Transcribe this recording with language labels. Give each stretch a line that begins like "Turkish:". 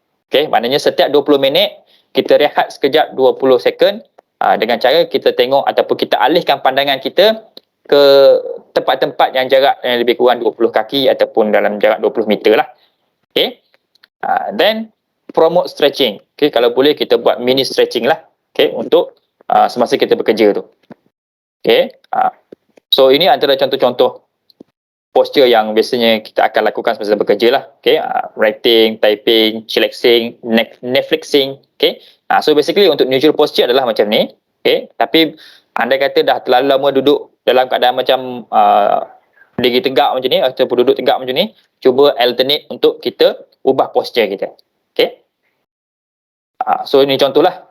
Malay: Okey, maknanya setiap 20 minit kita rehat sekejap 20 second dengan cara kita tengok ataupun kita alihkan pandangan kita ke tempat-tempat yang jarak yang lebih kurang 20 kaki ataupun dalam jarak 20 meter lah. Okey.
English: Then promote stretching.
Malay: Okey, kalau boleh kita buat mini stretching lah. Okey, untuk semasa kita bekerja tu. Okey. So ini antara contoh-contoh posture yang biasanya kita akan lakukan semasa bekerja lah.
English: Okey, writing, typing, chillaxing, Netflixing. Okey.
Malay: So basically untuk neutral posture adalah macam ni. Okey, tapi anda kata dah terlalu lama duduk dalam keadaan macam berdiri tegak macam ni ataupun duduk tegak macam ni, cuba alternate untuk kita ubah posture kita. Okey. So ini contohlah.